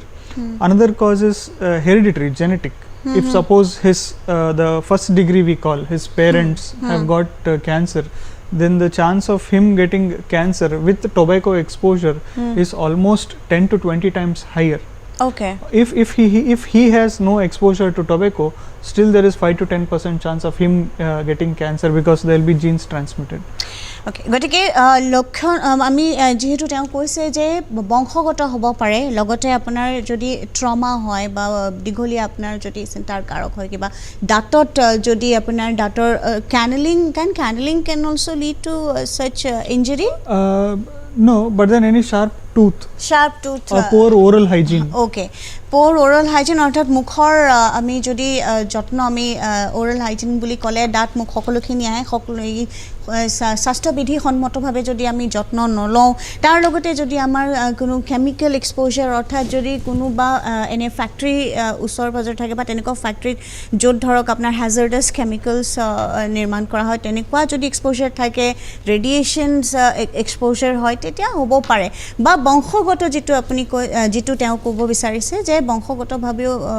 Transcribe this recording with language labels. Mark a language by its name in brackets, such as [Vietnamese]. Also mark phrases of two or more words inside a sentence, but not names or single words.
[English] Another cause is hereditary, genetic. If suppose his the first degree we call his parents have got cancer, then the chance of him getting cancer with tobacco exposure is almost 10 to 20 times higher. Okay. If he has no exposure to tobacco, still there is 5 to 10% chance of him getting cancer because there will be genes transmitted. [Assamese] Okay, গতিকে লক্ষণ আমি যেহেতু তেওঁ কৈছে যে বংশগত হ'ব পাৰে লগতে আপোনাৰ যদি ট্ৰমা হয় বা দীঘলীয়া আপোনাৰ যদি চিন্তাৰ কাৰক হয় কিবা দাঁতত যদি আপোনাৰ দাঁতৰ ক্যানেলিং [English] can also lead to such injury? No, but then any sharp tooth or poor oral hygiene. [Assamese] Okay, [English] poor oral hygiene [Assamese] অৰ্থাৎ মুখৰ আমি যদি যত্ন আমি [English] oral hygiene [Assamese] বুলি ক'লে দাঁত মুখ সকলোখিনি আহে সকলো স্বাস্থ্যবিধি সন্মতভাৱে যদি আমি যত্ন নলওঁ তাৰ লগতে যদি আমাৰ কোনো [English] chemical exposure [Assamese] অৰ্থাৎ যদি কোনোবা এনে ফ্যাক্টৰী ওচৰ পাজৰ থাকে বা তেনেকুৱা ফ্যাক্টৰীত য'ত ধৰক আপোনাৰ [English] hazardous chemicals [Assamese] নিৰ্মাণ কৰা হয় তেনেকুৱা যদি এক্সপোজাৰ থাকে [English] radiations exposure [Assamese] হয় তেতিয়া হ'ব পাৰে বা বংশগত যেটো আপুনি যেটো তেওঁ ক'ব বিচাৰিছে যে বংশগতভাৱেও